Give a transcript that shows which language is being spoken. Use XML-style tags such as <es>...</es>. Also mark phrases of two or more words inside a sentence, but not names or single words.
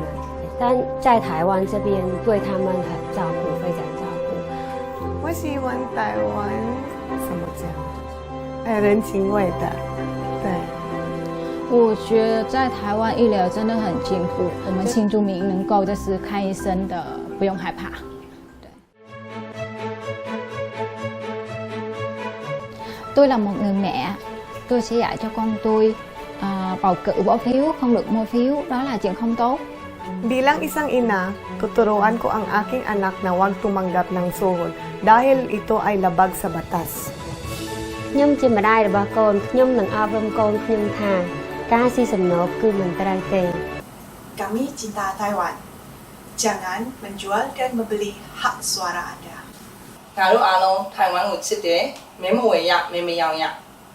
<zh>但在台湾这边，对他们很照顾，非常照顾。我喜欢台湾，怎么讲？人情味的，对。我觉得在台湾医疗真的很进步，我们新住民能够就是看医生的不用害怕。</zh> <vi>Tôi là một người mẹ, tôi sẽ dạy cho con tôi bầu cử bỏ phiếu, không được mua phiếu, đó là chuyện không tốt.</vi> <tl>Bilang isang ina, tuturuan ko ang aking anak na huwag tumanggap ng suhol dahil ito ay labag sa batas.</tl> <km>ខ្ញុំជាម្ដាយរបស់កូនខ្ញុំនឹងអប់រំកូនខ្ញុំថាការស៊ីសំណូកគឺមិនត្រូវទេ</km> <id>Kami cinta Taiwan. Jangan menjual dan membeli hak suara Anda.</id> <my>ငါတို့အားလုံးထိုင်ဝမ်ကိုချစ်တယ်မင်းမဝေရမင်းမယောင်ရ</my>